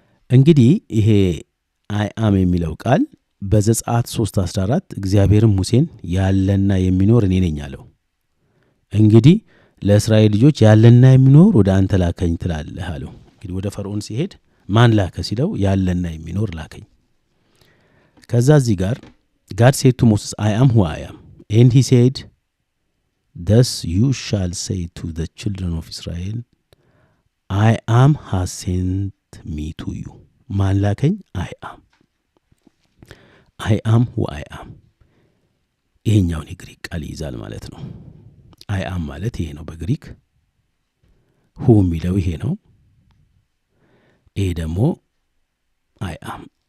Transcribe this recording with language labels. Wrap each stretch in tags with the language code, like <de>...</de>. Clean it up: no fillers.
<am>እንግዲህ ይሄ አይ አም የሚለው ቃል በዘጸአት 3:14 እግዚአብሔርም ሙሴን ያለና የሚኖር እኔ ነኝ አለው። እንግዲህ ለእስራኤል ልጆች ያለና የሚኖር ወደ አንተ ላከኝ ትላለህ አለው። እንግዲህ ወደ ፈርዖን ሲሄድ ማን ላከ ሲለው ያለና የሚኖር ላከኝ። ከዛ እዚህ ጋር</am> <en>God said to Moses, I am who I am. And he said, thus you shall say to the children of Israel, I am has sent me to you.</en> <am>ማን ላከኝ?</am> <en>I am who I am።</en> <am>ይሄኛውን የግሪክ ቃል ይይዛል ማለት ነው። I am ማለት ይሄ ነው በግሪክ። who የሚለው ይሄ ነው። ይሄ ደግሞ I am</am>